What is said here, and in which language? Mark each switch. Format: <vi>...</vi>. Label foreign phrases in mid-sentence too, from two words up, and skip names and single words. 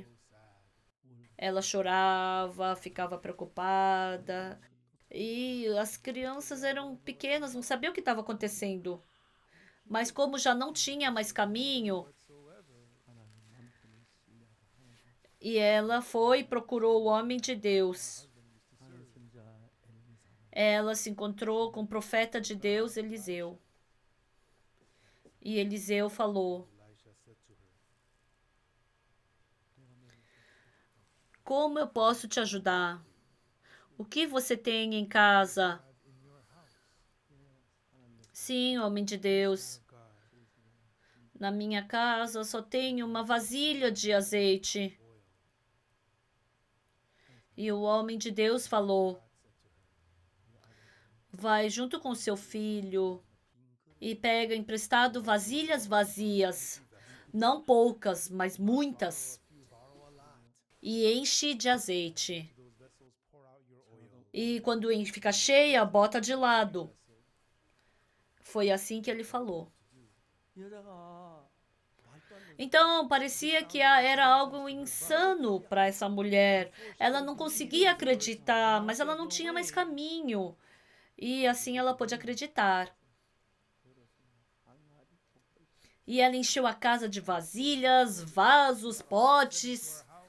<pt>Ela chorava, ficava preocupada. E as crianças eram pequenas, não sabiam o que estava acontecendo. Mas como já não tinha mais caminho, E ela foi e procurou o homem de Deus.</pt> <ko>하나님의 선지자 엘리사.</ko> <pt>Ela se encontrou com o profeta de Deus, Eliseu. E Eliseu falou:</pt> <en>Elisha said to her,</en> <pt>como eu posso te ajudar? O que você tem em casa?</pt> <en>in your house,</en> <pt>Sim, homem de Deus. God, Na minha casa só tenho uma vasilha de azeite. E o homem de Deus falou: vai junto com seu filho e pega emprestado vasilhas vazias, não poucas, mas muitas, e enche de azeite.</pt> <en>those vessels pour out your oil.</en> <pt>E quando fica cheia, bota de lado. Foi assim que ele falou.</pt> <ko>이 여자가 말도 안 되는</ko> <pt>Então, parecia que era algo insano para essa mulher. Ela não conseguia acreditar, mas ela não tinha mais caminho. E assim ela pôde acreditar. E ela encheu a casa de vasilhas, vasos, potes.</pt>